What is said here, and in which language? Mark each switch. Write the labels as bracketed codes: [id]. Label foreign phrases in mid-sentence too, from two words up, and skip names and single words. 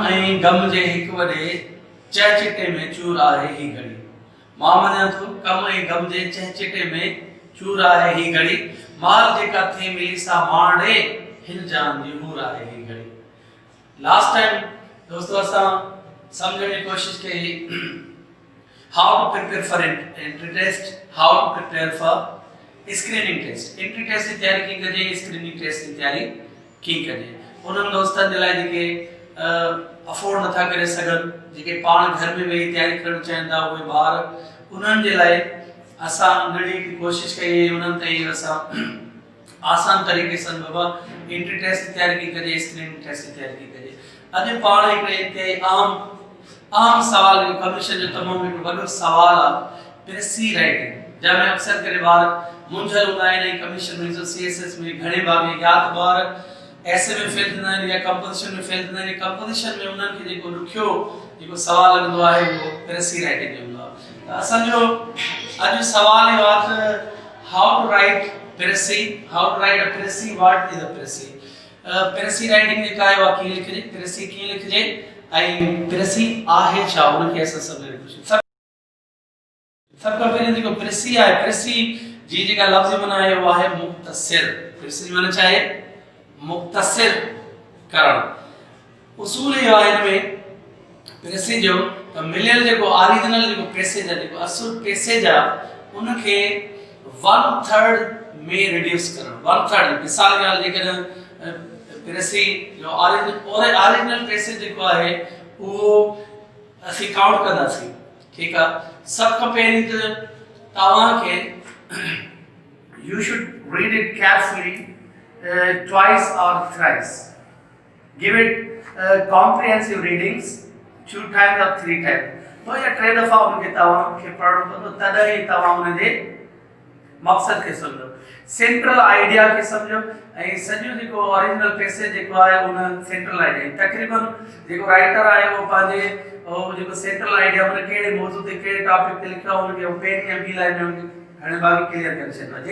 [sd] ऐं गम जे हिक वॾे चहचिटे में चूर आहे ही घड़ी। मां मञा थो कम ऐं गम जे चहचिटे में चूर आहे ही घड़ी। माल जेका थे मिली सा माणे हिन जान जी हूर आहे ही घड़ी। लास्ट टाइम दोस्तों असां समझण जी कोशिश कई [en] how to prepare for entry test, how to prepare for screening test। entry test [sd] की तैयारी की कजे, [en] screening test [sd] की तैयारी की कजे। उन्हनि दोस्तनि जे लाइ जेके अफोर्ड नथा करे सघनि, जेके पाण घर में वेही तैयारी करणु चाहिनि था उहे ॿार, उन्हनि जे लाइ असां घणी कोशिश कई, उन्हनि ताईं असां आसान तरीक़े सां बाबा [en] entry test [sd] की तैयारी की कजे, [en] screening test [sd] की तैयारी की कजे। अॼु पाण हिकिड़े आम सवाल जो कमीशन जो तमामु हिकिड़ो वॾो सवाल आहे [en] precis writing, [sd] जंहिंमें अक्सर करे ॿार मुंझल हूंदा आहिनि। कमीशन में CSS में घणे भाग या त ॿार ऐसे में फेल थींदा आहिनि या कंपोजिशन में फेल थींदा आहिनि। कंपोजिशन में उन्हनि खे जेको ॾुखियो जेको सवाल लॻंदो आहे उहो [en] precis writing [sd] जो हूंदो आहे। त असांजो अॼु सवाल इहो आहे त [en] how to write precis, how to write a precis, what is a precis. precis writing [sd] जेका आहे उहा कीअं लिखिजे, प्रेसी कीअं लिखिजे ऐं प्रेसी आहे छा, उनखे असां सम्झण जी कोशिश। सब खां पहिरीं जेको प्रेसी आहे, प्रेसी जी जेका लफ़्ज़ी माना आहे उहा आहे मुख़्तसिर। प्रेसी जी माना छा आहे? मुख़्तसिर करणु। उसूल इहो आहे हिन में प्रेसी जो त मिलियल जेको ओरिजिनल जेको पैसेज आहे, जेको असुल पैसेज आहे, उनखे 1/3 में रिड्यूस करणु। 1/3 मिसाल के लिए जेकॾहिं प्रेसी जो [en] original passage [sd] जेको आहे उहो असीं काउंट कंदासीं, ठीकु आहे। सब खां पहिरीं त तव्हांखे [en] you should read it carefully twice or thrice. Give it comprehensive readings 2 times or 3 times. [sd] तो ये 3 दफ़ा उनके तव्हांखे पढ़णो पवंदो, तॾहिं ई तव्हां उनजे मक़सद खे सम्झो, [en] central idea [sd] खे सम्झो ऐं सॼो जेको [en] original passage [sd] जेको आहे उन [en] central idea [sd] तक़रीबन जेको राइटर आहे उहो पंहिंजे जेको सेंट्रल आइडिया उन कहिड़े मौज़ू ते कहिड़े टॉपिक ते लिखियो आहे उनखे पेन या ॿी लाइन में घणे भागी क्लियर करे छॾींदो आहे।